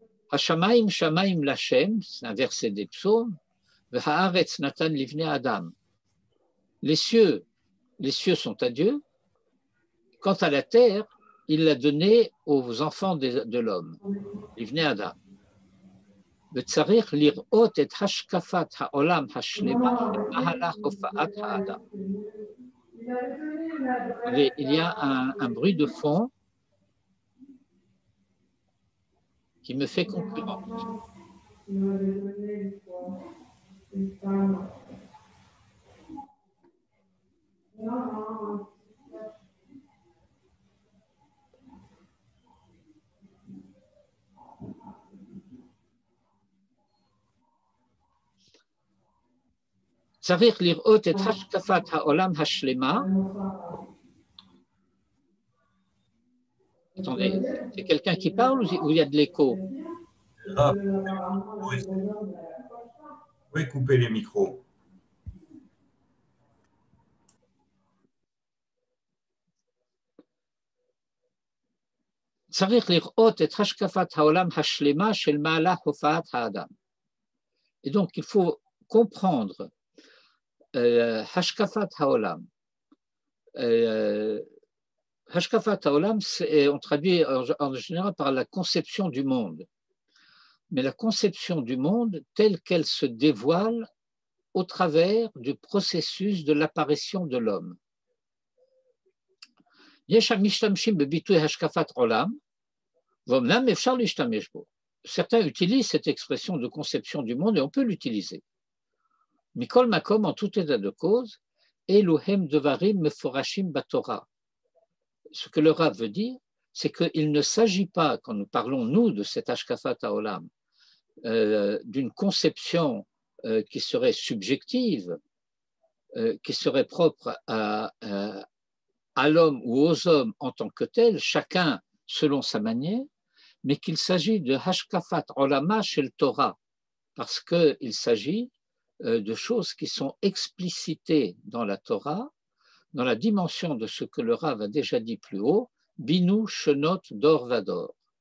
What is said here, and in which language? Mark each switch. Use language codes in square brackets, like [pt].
[he] Hashamaim Shamaim Lashem, [fr] c'est un verset des psaumes, [he] V'haaretz Natan Livne Adam. [fr] Les cieux sont à Dieu. Quant à la terre, il l'a donnée aux enfants de l'homme, Livne Adam. [he] וצריך לראות את השקפת העולם השלמה שבמהלך הופעת האדם. [fr] Il y a un bruit de fond qui me fait concurrence. [he] צריך לראות את השקפת העולם השלמה. [fr] Attendez, c'est quelqu'un qui parle ou il y a de l'écho? Vous pouvez couper les micros. [he] צריך לראות את השקפת העולם השלמה של מהלך הופעת האדם. [fr] Et donc, il faut comprendre השקפת העולם. השקפת העולם, on traduit en général par la conception du monde. Mais la conception du monde telle qu'elle se dévoile au travers du processus de l'apparition de l'homme. [he] יש המשתמשים בביטוי השקפת עולם, ואומנם אפשר להשתמש בו. [fr] Certains utilisent cette expression de conception du monde et on peut l'utiliser. [he] מכל מקום, [fr] en tout état de cause, [he] אלו הם דברים מפורשים בתורה. [fr] Ce que le Rav veut dire, c'est qu'il ne s'agit pas, quand nous parlons, nous, de cet Hashkafat HaOlam, d'une conception qui serait subjective, qui serait propre à l'homme ou aux hommes en tant que tel, chacun selon sa manière, mais qu'il s'agit de [he] Hashkafat Olama Shel Torah, [fr] parce qu'il s'agit de choses qui sont explicitées dans la Torah, dans la dimension de ce que le Rav a déjà dit plus haut, [he] Binu Shenot Dor Vador.